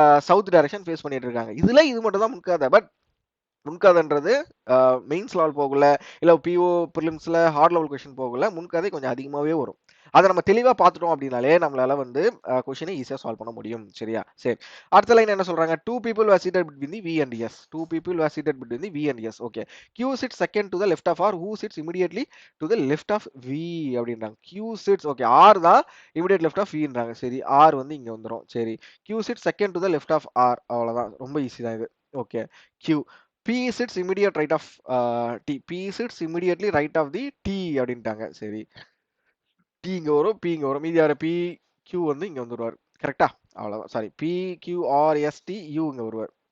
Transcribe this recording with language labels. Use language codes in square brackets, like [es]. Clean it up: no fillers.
[ta] South direction face பண்ணிட்டு இருக்காங்க. இதுல இது மட்டும் தான் முன்கதை. பட் முன்கதைன்றது மெயின்ஸ் லெவல் போகல, இல்ல பிஓ பிரிலிம்ஸ்ல ஹார்ட் லெவல் கொஸ்டின் போகல. முன்கதை கொஞ்சம் அதிகமாவே வரும். அத நம்ம தெளிவா பார்த்துட்டோம் அப்படின்னாலே நம்மளால வந்து கொஸ்டினை ஈஸியா சால்வ் பண்ண முடியும். சரியா? சரி. அடுத்த லைன் என்ன சொல்றாங்க? [en] 2 people were seated between the V and S. 2 people were seated between the V and S. Okay. Q sits second to the left of R. Who sits immediately to the left of V அப்படின்றாங்க. Q sits okay. [ta] R தான் [en] immediate left of Vன்றாங்க. [ta] சரி. R வந்து இங்க வந்துரும். சரி. [en] Q sits second to the left of R. [ta] அவ்வளவுதான். ரொம்ப easy தான் இது. Okay. [en] Q P sits immediate right of T. P sits immediately right of the T அப்படின்ட்டாங்க. [ta] சரி. T இங்க வரும், P இங்க வரும். மீதி யாரு? P, Q வந்து இங்க வந்துருவாரு. கரெக்ட்டா? அவ்வளவுதான். Sorry. P, Q, R, S, T, U இங்க வருவாரு.